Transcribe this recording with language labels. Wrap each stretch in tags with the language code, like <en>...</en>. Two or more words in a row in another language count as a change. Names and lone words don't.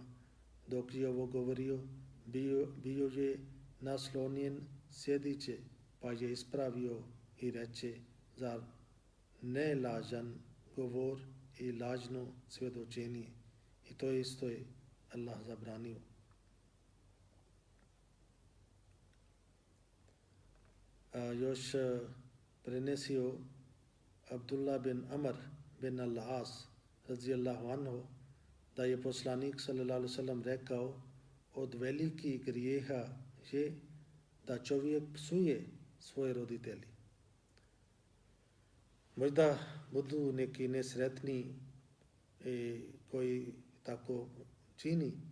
<bs>Dok je ovo govorio, bio je naslonjen sjediće, pa je ispravio i reče, zar ne lažan govor i lažno svjedočenje? I to isto je Allah zabranio. Još prenesio Abdullah bin Amr bin al-As</bs> <ar>رضي الله عنه</ar> <bs>da je poslanik</bs> <ar>صلى الله عليه وسلم</ar> <bs>rekao, od velikih grijeha je da čovjek psuje svoje roditelji. Možda budu neki nesretni koji tako čini.</bs>